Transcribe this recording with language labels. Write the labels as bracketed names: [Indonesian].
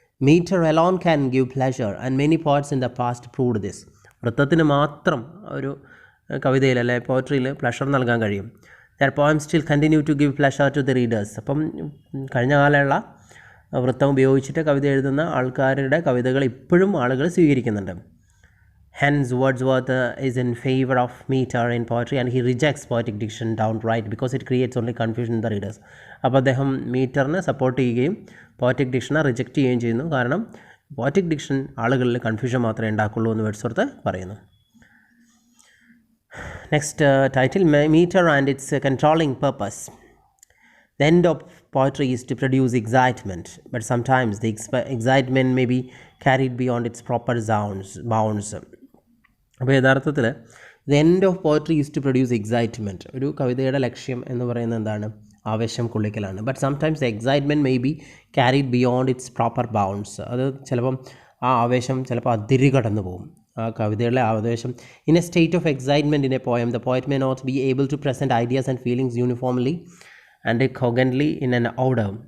[English] Meter alone can give pleasure and many poets in the past proved this. [Malayalam] വൃത്തത്തിന് മാത്രം ഒരു കവിതയിൽ അല്ലെ പോയട്രിയിൽ pleasure നൽകാൻ കഴിയും. [English] Their poem still continue to give pleasure to the readers. [Malayalam] അപ്പം കഴിഞ്ഞ കാലമുള്ള വൃത്തം ഉപയോഗിച്ചിട്ട് കവിത എഴുതുന്ന ആൾക്കാരുടെ കവിതകൾ ഇപ്പോഴും ആളുകൾ സ്വീകരിക്കുന്നുണ്ട്. [English] Hence, Wordsworth is in favor of meter in poetry and he rejects poetic diction downright because it creates only confusion in the readers. [Malayalam] അപ്പോൾ അദ്ദേഹം മീറ്ററിനെ സപ്പോർട്ട് ചെയ്യുകയും പോയറ്റിക് ഡിക്ഷനെ റിജക്റ്റ് ചെയ്യുകയും ചെയ്യുന്നു. കാരണം പോയറ്റിക് ഡിക്ഷൻ ആളുകളിൽ കൺഫ്യൂഷൻ മാത്രമേ ഉണ്ടാക്കുള്ളൂ എന്ന് വേർഡ്സ്വർത്ത് പറയുന്നു. [English] Next title, meter and its controlling purpose. The end of poetry is to produce excitement, but sometimes the excitement may be carried beyond its proper bounds. [Malayalam] അപ്പോൾ യഥാർത്ഥത്തിൽ [English] The end of poetry is to produce excitement. [Malayalam] ഒരു കവിതയുടെ ലക്ഷ്യം എന്ന് പറയുന്നത് എന്താണ്? ആവേശം കൊള്ളിക്കലാണ്. [English] But sometimes the excitement may be carried beyond its proper bounds. [Malayalam] അത് ചിലപ്പം ആ ആവേശം ചിലപ്പോൾ അതിരി കടന്നു പോകും. ആ കവിതയുടെ ആവേശം. [English] In a state of excitement in a poem the poet may not be able to present ideas and feelings uniformly and cogently in an order.